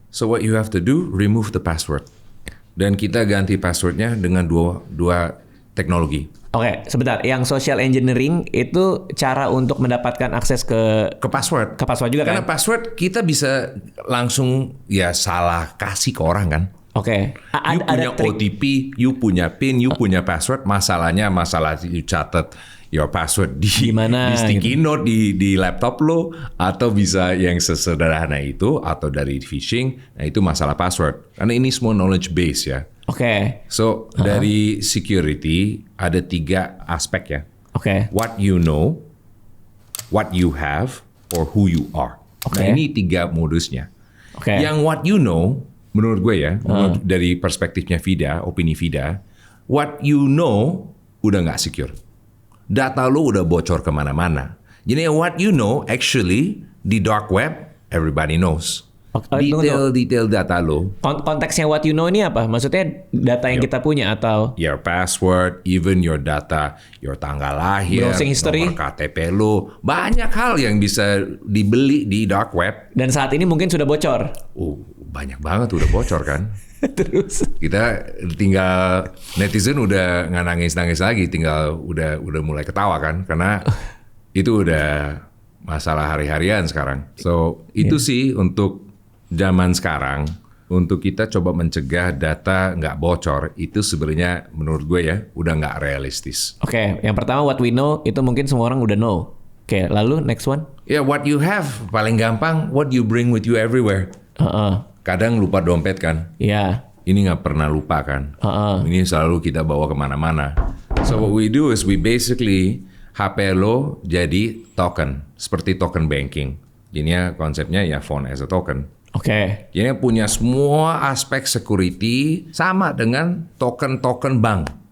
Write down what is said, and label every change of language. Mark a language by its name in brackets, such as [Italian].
[English] So what you have to do, remove the password. [Indonesian] Dan kita ganti passwordnya dengan dua teknologi. Oke, sebentar. Yang social engineering itu cara untuk mendapatkan akses ke [English] password. [Indonesian] Ke password juga. Karena kan? password kita bisa langsung ya salah kasih ke orang kan. Oke. You punya OTP, you punya PIN, you punya password. Masalahnya you catat your password di sticky note di laptop lo, atau bisa yang sesederhana itu, atau dari phishing. Nah itu masalah password. Karena ini semua knowledge base ya. Oke. So dari security ada 3 aspek ya. Oke. [English] What you know, what you have, or who you are. [Indonesian] Nah ini 3 modusnya. Oke. Yang [English] what you know, [Indonesian] menurut gue ya, dari perspektifnya Vida, opini Vida, what you know udah nggak secure. Data lo udah bocor kemana-mana. [English] Jadi what you know actually di dark web everybody knows. [Indonesian] Detail data lo. Konteksnya [English] what you know [Indonesian] ini apa? Maksudnya data yang kita punya atau? [English] Your password, even your data, your [Indonesian] tanggal lahir, [English] browsing history, [Indonesian] nomor KTP lo. Banyak hal yang bisa dibeli di dark web. Dan saat ini mungkin sudah bocor. Banyak banget udah bocor kan. Terus kita tinggal netizen udah nggak nangis lagi, tinggal udah mulai ketawa kan, karena itu udah masalah hari-harian sekarang. So itu sih untuk zaman sekarang, untuk kita coba mencegah data nggak bocor, itu sebenarnya menurut gue ya udah nggak realistis. Oke, yang pertama [English] what we know [Indonesian] itu mungkin semua orang udah know. Oke, lalu next one? [English] Ya what you have, [Indonesian] paling gampang [English] what you bring with you everywhere. [Indonesian] Kadang lupa dompet kan? Iya. Ini nggak pernah lupa kan? Ini selalu kita bawa kemana-mana. [English] So what we do is we basically [Indonesian] HP lo jadi token, seperti token banking. Jadinya konsepnya ya [English] phone as a token. [Indonesian] Oke. Jadi punya semua aspek security sama dengan token-token bank.